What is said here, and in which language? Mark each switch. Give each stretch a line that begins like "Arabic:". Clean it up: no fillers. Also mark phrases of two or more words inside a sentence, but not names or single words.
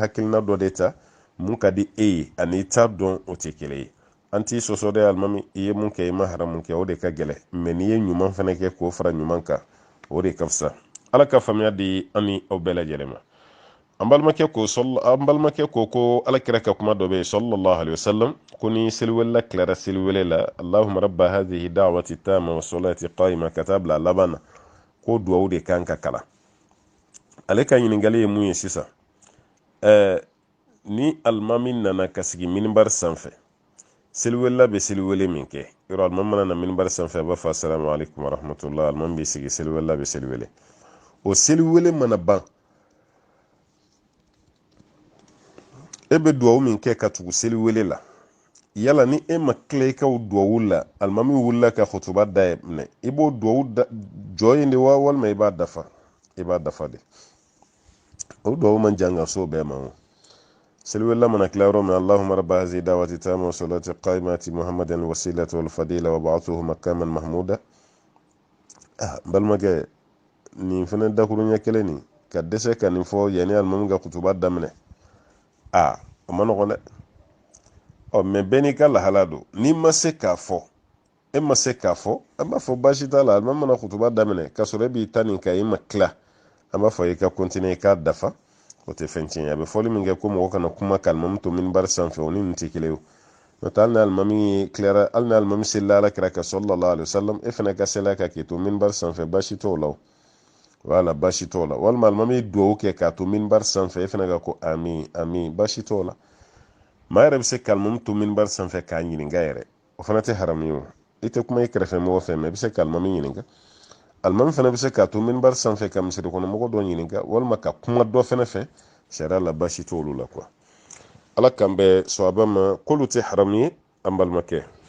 Bambara: hakilina dɔ de ta mun ka di e ye ani i t'a dɔn o tɛ kelen ye an t'i sɔsɔ dɛ alimami i ye mun kɛ i ma haramu kɛ o de ka gɛlɛ mɛ n'i ye ɲuman fana kɛ k'o fara ɲuman kan o de ka fisa ala ka faamuya di an ni aw bɛɛ lajɛlen ma an balimakɛ ko alakira ka kuma dɔ bɛ yen
Arabic: صلى الله عليه وسلم
Bambara: ko ni seliwelila tilara seliwele la
Arabic: اللهم رب هذه الدعوة التامة والصلاة القائمة
Bambara: ka taa bila a laban na ko duwawu de kan ka kalan ale ka ɲininkali ye mun ye sisan ni alimami nana ka sigi minibari sanfɛ seliwelila bɛ seliwele min kɛ yɔrɔ alimami mana na minibari sanfɛ a b'a fɔ
Arabic: السلام عليكم ورحمة الله
Bambara: alimami bɛ sigi seliwelila bɛ seliwele o seliwele mana ban e bɛ duwawu min kɛ ka tugu seliwele la yala ni e ma tila i ka o duwawu la alimami wulila ka hutuba daminɛ i b'o duwawu jɔ yen de wa walima i b'a dafa de o duwawu man jan ka so bɛɛ ma o seliwelila mana tila yɔrɔ min
Arabic: اللهم رب هذه الدعوة التامة والصلاة القائمة محمدا الوسيلة والفضيلة وابعثه مقاما محمودا
Bambara: balimakɛ nin fana dakuruɲɛ kelen nin ka dɛsɛ ka nin fɔ yanni alimami ka kutuba daminɛ o ma nɔgɔn dɛ mɛ bɛɛ n'i ka lahala don n'i ma se k'a fɔ e ma se k'a fɔ an b'a fɔ baasi t'a la alimami mana kutuba daminɛ k'a sɔrɔ e b'i ta nin kan i ma tila an b'a fɔ i ka continuer i k'a dafa o tɛ fɛn tiɲɛ a bɛ fɔli min kɛ ko mɔgɔ kana kuma ka alimami to minibari sanfɛ o ni nin tɛ kelen ye n'o tɛ hali ni alimami selila alakira kan
Arabic: صلى الله عليه وسلم
Bambara: e fana ka seliya ka k'i to minibari sanfɛ baasi t'o la o wala baasi t'o la walima alimami ye duwawu kɛ k'a to minibari sanfɛ e fana ka ko amin baasi t'o la maa yɛrɛ bɛ se ka alimami to minibari sanfɛ k'a ɲininka yɛrɛ o fana tɛ haramu ye o i tɛ kuma i kɛrɛfɛ mɔgɔ fɛ mɛ i bɛ se ka alimami ɲininka alimami fana bɛ se k'a to minibari sanfɛ ka misirikɔnɔmɔgɔ dɔ ɲininka walima ka kuma dɔ fana fɛ sariya la baasi t'olu la quoi ala k'an bɛn sawaba ma k'olu tɛ haramu ye an balimakɛ